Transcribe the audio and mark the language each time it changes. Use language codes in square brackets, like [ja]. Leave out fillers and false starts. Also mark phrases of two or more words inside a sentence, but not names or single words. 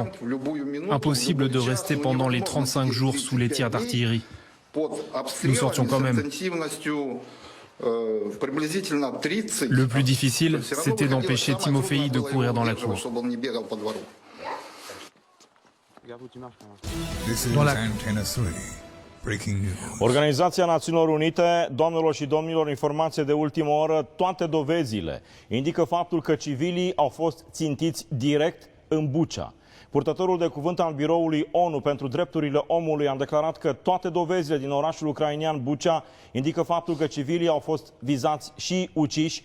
[fr] Impossible de rester pendant les 35 jours sous les tirs d'artillerie. Nous sortions quand même. Le plus difficile, c'était d'empêcher Timofei de courir dans la cour. Dans la... [ro] Organizația Națiunilor Unite, doamnelor și domnilor, informație de ultimă oră, toate dovezile indică faptul că civilii au fost țintiți direct în Bucha. Purtătorul de cuvânt al Biroului ONU pentru Drepturile Omului a declarat că toate dovezile din orașul ucrainean Bucha indică faptul că civilii au fost vizați și uciși.